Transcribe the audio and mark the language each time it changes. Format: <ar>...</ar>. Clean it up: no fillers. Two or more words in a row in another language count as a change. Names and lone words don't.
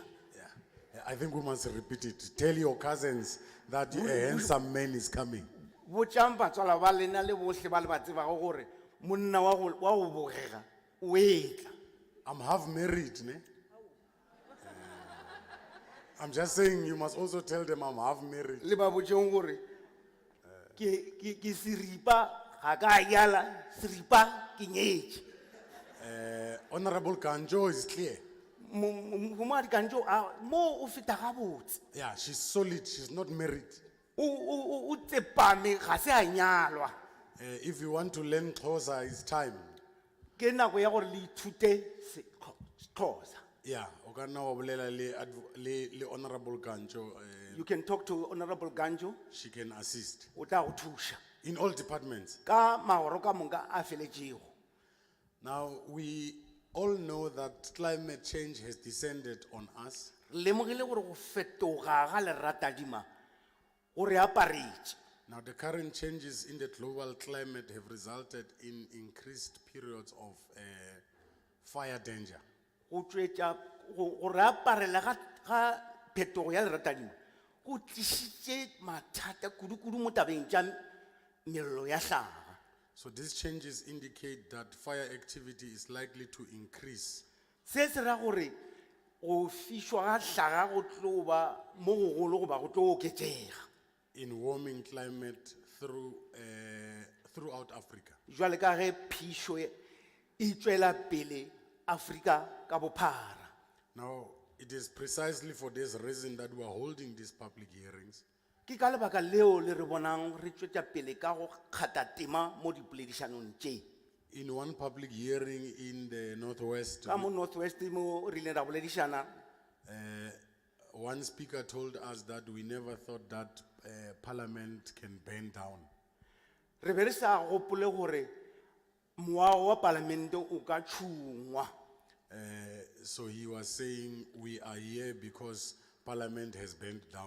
<en>Yeah, I think we must repeat it. Tell your cousins that a handsome man is coming.</en> <nso>Botšang batswala ba lena le bohle ba le ba tsebago gore monna wa go bogega o etla.</nso> <en>I'm half married, ne? I'm just saying you must also tell them I'm half married.</en> <nso>Le ba botšeng gore ke seripa ga ka yala seripa ke nyetše.</nso> <en>Honorable Kanjo is clear.</en> <nso>Mongadi kanjo mo o feta gabotse.</nso> <en>Yeah, she's solid. She's not married.</en> <nso>O tsepame ga se a nyalwa.</nso> <en>If you want to learn Xhosa, it's time.</en> <nso>Ke nako ya gore le ithute Xhosa. Yeah, o ka nna wa bolela le Honorable Kanjo.</nso> <en>You can talk to Honorable Ganjo, She can assist</en> <nso>o tla go thuša</nso> <en>in all departments.</en> <nso>ka magoro ka moka a feletšego.</nso> <en>Now, we all know that climate change has descended on us.</en> <nso>Lemogile gore go fetoga ga leratadima go re aparetše.</nso> <en>Now, the current changes in the global climate have resulted in increased periods of fire danger.</en> <nso>Go tšwetša go re aparela ga phetogo ya leratadima go tlišitše mathata kudu-kudu mo tabeng tša mello ya hlaga.</nso> <en>So these changes indicate that fire activity is likely to increase</en> <nso>Se se ra gore go fišwa ga hlaga go tlo ba mo gogolo goba go tlo oketšega.</nso> <en>in warming climate throughout Africa.</en> <nso>Jwale ka ge phišo e tšwela pele Afrika ka bophara.</nso> <en>Now, it is precisely for this reason that we are holding these public hearings,</en> <nso>Ke ka lebaka leo le re bonang re tšwetša pele ka go kgatha tema mo dipoledišanong tše.</nso> <en>in one public hearing in the Northwest.</en> <nso>Ka mo Northwest mo re ile ra boledišana,</nso> <en>One speaker told us that we never thought that Parliament can burn down.</en> <nso>re be re sa gopole gore moago wa palamente o ka tšhungwa.</nso> <en>So he was saying we are here because Parliament has burned down.</en>